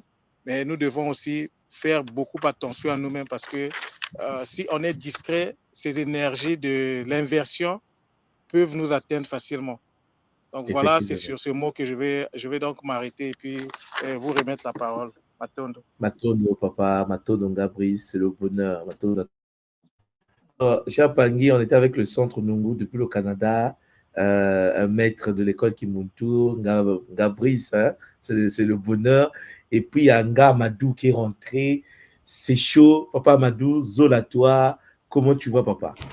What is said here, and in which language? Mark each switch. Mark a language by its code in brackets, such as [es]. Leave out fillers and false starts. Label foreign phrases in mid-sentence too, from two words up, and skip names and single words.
[fr] Mais nous devons aussi faire beaucoup attention à nous-mêmes parce que si on est distrait, ces énergies de l'inversion peuvent nous atteindre facilement. Donc voilà, c'est sur ce mot que je vais donc m'arrêter et puis vous remettre la parole. Matondo. Matondo, papa, Matondo Gabriel, c'est le bonheur. Matondo. Cher Pangui, on était avec le Centre Nungu depuis le Canada, un maître de l'école Kimuntu, Gabriel, hein, c'est le bonheur. Et puis il y a Nga Amadou qui est rentré. C'est chaud, papa Amadou, Zola toi, comment tu vois, papa?